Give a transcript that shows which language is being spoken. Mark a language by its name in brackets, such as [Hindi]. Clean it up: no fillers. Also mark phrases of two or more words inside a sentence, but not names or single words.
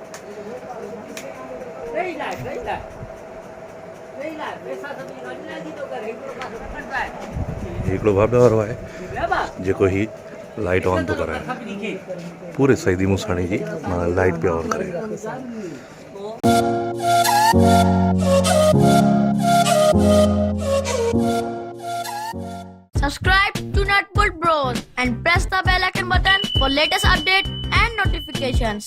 [Sindhi] हिकिड़ो बाबे वारो आहे जेको ही [English] light on [Sindhi] थो कराए, पूरे सईदी मूसाणी जी लाइट पे ऑन करे। [English] Subscribe to Nutbull Bros and press the bell icon button for latest updates and notifications.